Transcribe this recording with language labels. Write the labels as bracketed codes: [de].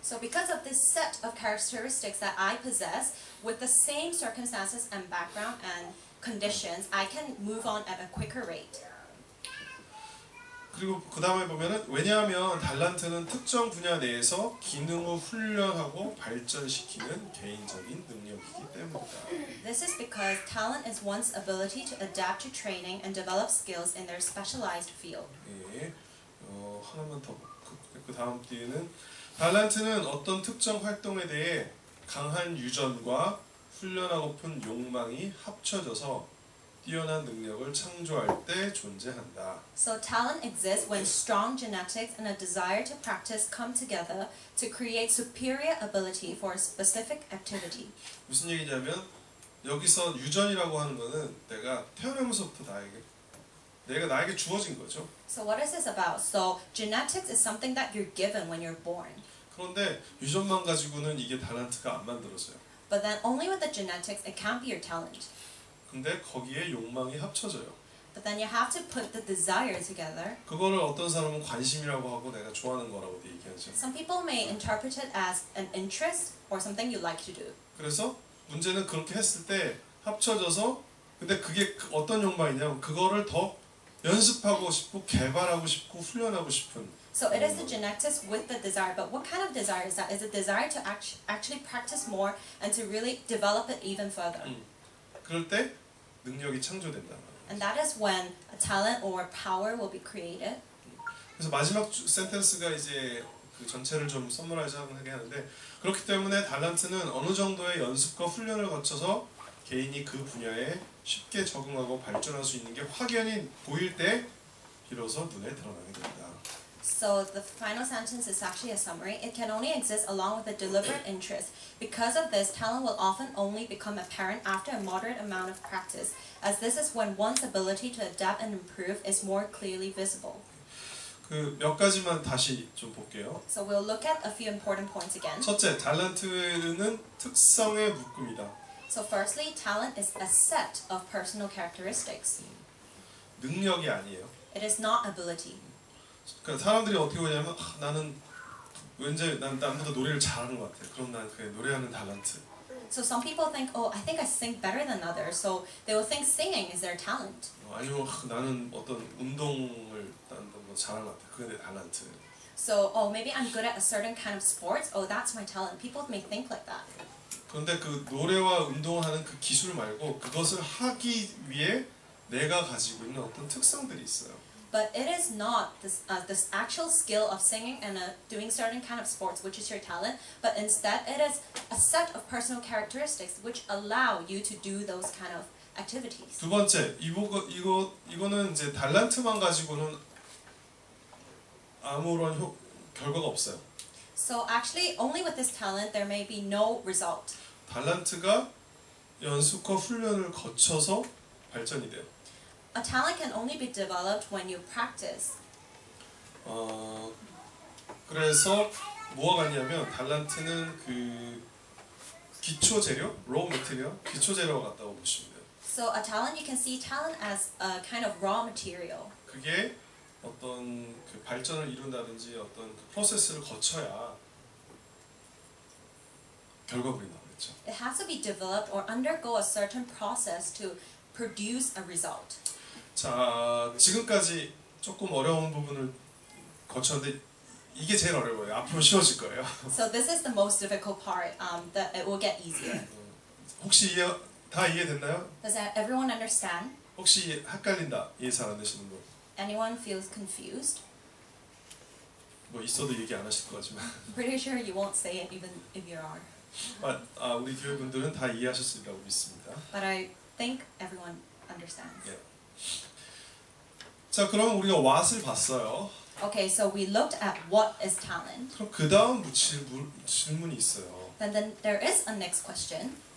[en] So because of this set of characteristics that I possess, with the same circumstances and background and conditions, I can move on at a quicker rate. [ko] 그리고 그 다음에 보면은 왜냐하면 달란트는 특정 분야 내에서 기능을 훈련하고 발전시키는 개인적인 능력이기 때문이다. [en] This is because talent is one's ability to adapt to training and develop skills in their specialized field. [ko] 예, 하나만 더. 그 다음 뒤에는 달란트는 어떤 특정 활동에 대해 강한 유전과 훈련하고픈 욕망이 합쳐져서 뛰어난 능력을 창조할 때 존재한다. [en] So talent exists when strong genetics and a desire to practice come together to create superior ability for a specific activity. [ko] 무슨 얘기냐면 여기서 유전이라고 하는 거는 내가 태어나면서부터 나에게 주어진 거죠. [en] So what is this about? So genetics is something that you're given when you're born. [ko] 그런데 유전만 가지고는 이게 달란트가 안 만들어져요. [en] But then only with the genetics it can't be your talent. [ko] 근데 거기에 욕망이 합쳐져요. [en] But then you have to put the desire together. [ko] 그거를 어떤 사람은 관심이라고 하고 내가 좋아하는 거라고 얘기하죠. [en] Some people may interpret it as an interest or something you like to do. [ko] 그래서 문제는 그렇게 했을 때 합쳐져서 근데 그게 어떤 욕망이냐면 그거를 더 연습하고 싶고 개발하고 싶고 훈련하고 싶은. [en] So it is the genetics with the desire, but what kind of desire is that? Is a desire to actually practice more and to really develop it even further. [ko] 그럴 때 능력이 창조된다 말이에요. [en] And that is when a talent or power will be created. [ko] 그래서 마지막 센텐스가 이제 그 전체를 좀 서머라이즈하게 하는데 그렇기 때문에 달란트는 어느 정도의 연습과 훈련을 거쳐서 개인이 그 분야에 쉽게 적응하고 발전할 수 있는 게 확연히 보일 때 비로소 눈에 드러나게 된다. [en] So the final sentence is actually a summary. It can only exist along with a deliberate interest. Because of this, talent will often only become apparent after a moderate amount of practice, as this is when one's ability to adapt and improve is more clearly visible. [ko] 그 몇 가지만 다시 좀 볼게요. [en] So we'll look at a few important points again. [ko] 첫째, 달란트는 특성의 묶음이다. [en] So firstly, talent is a set of personal characteristics. [ko] 능력이 아니에요. [en] It is not ability. [ko] 그러니까 사람들이 어떻게 보냐면 나는 왠지 난 남보다 노래를 잘하는 것 같아. 그럼 난 그게 노래하는 달란트. [en] So some people think, oh, I think I sing better than others. So they will think singing is their talent. [ko] 아니면 나는 어떤 운동을 뭐 잘하는 것 같아. 그게 내 달란트. [en] So, oh, maybe I'm good at a certain kind of sports. Oh, that's my talent. People may think like that. [ko] 그런데 그 노래와 운동하는 그 기술 말고 그것을 하기 위해 내가 가지고 있는 어떤 특성들이 있어요. [en] But it is not this actual skill of singing and doing certain kind of sports, which is your talent. But instead, it is a set of personal characteristics which allow you to do those kind of activities. [ko] 두 번째, 이거는 이제 달란트만 가지고는 아무런 결과가 없어요. [en] So actually, only with this talent, there may be no result. [ko] 달란트가 연습과 훈련을 거쳐서 발전이 돼요. [en] A talent can only be developed when you practice. [ko] 그래서 뭐가 같냐면 달란트는 그 기초 재료, raw material, 기초 재료가 같다고 보시면 돼요. [en] So a talent, you can see talent as a kind of raw material. [ko] 그게 어떤 그 발전을 이룬다든지 어떤 그 프로세스를 거쳐야 결과물이 나오겠죠. [en] It has to be developed or undergo a certain process to produce a result. [ko] 자, 지금까지 조금 어려운 부분을 거쳤는데 이게 제일 어려워요. 앞으로 쉬워질 거예요. [en] So this is the most difficult part. That it will get easier. [ko] 혹시 다 이해됐나요? [en] Does everyone understand? [ko] 혹시 헷갈린다 이해 잘 안 되시는 분? [en] Anyone feels confused? [ko] 뭐 있어도 얘기 안 하실 거지만. [en] I'm pretty sure you won't say it even if you are. [ko] 우리 교회 분들은 다 이해하셨으리라고 믿습니다. [en] But I think everyone understands. [ko] 예. 자, 그럼 우리가 what을 봤어요. [en] Okay, so we looked at what is talent. [ko] 그럼 그 다음 질문이 있어요. [en] Then there is a next question.